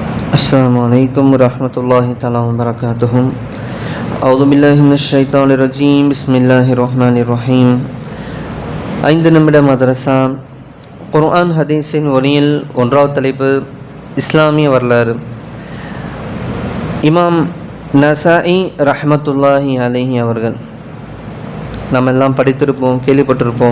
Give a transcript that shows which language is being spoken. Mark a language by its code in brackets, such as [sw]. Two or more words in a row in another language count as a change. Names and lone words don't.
[ar] السلام عليكم ورحمة الله تعالى وبركاته. أعوذ بالله من الشيطان الرجيم. بسم الله الرحمن الرحيم. [ta] 5 நிமிட மதரசா குர்ஆன் ஹதீஸின் ஒளியில் ஒன்றாவது தலைப்பு இஸ்லாமிய வரலாறு. இமாம் நசாஇ [ar] رحمة الله عليه [ta] அவர்கள் நம்ம எல்லாம் படித்திருப்போம், கேள்விப்பட்டிருப்போம்.